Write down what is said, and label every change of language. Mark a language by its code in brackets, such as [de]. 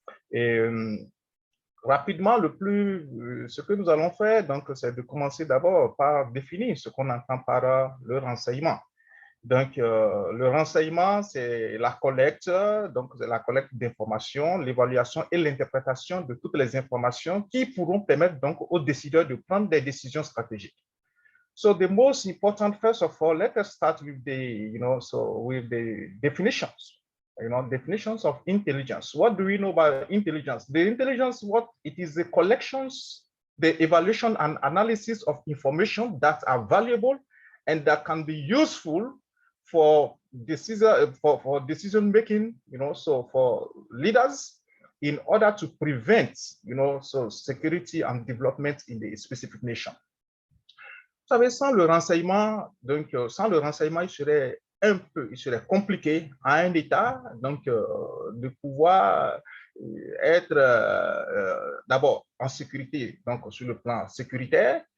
[fr] Et rapidement, ce que nous allons faire, c'est de commencer d'abord par définir ce qu'on entend par le renseignement. Donc, le renseignement, c'est la collecte d'informations, l'évaluation et l'interprétation de toutes les informations qui pourront permettre aux décideurs de prendre des décisions stratégiques. [en] So the most important, first of all, let us start with with the definitions. Definitions of intelligence. What do we know about intelligence? The intelligence, it is the collections, the evaluation and analysis of information that are valuable and that can be useful for decision making, so for leaders in order to prevent, security and development in the specific nation. [fr] Vous savez, sans le renseignement, il serait compliqué à un État de pouvoir être d'abord en sécurité, sur le plan sécuritaire.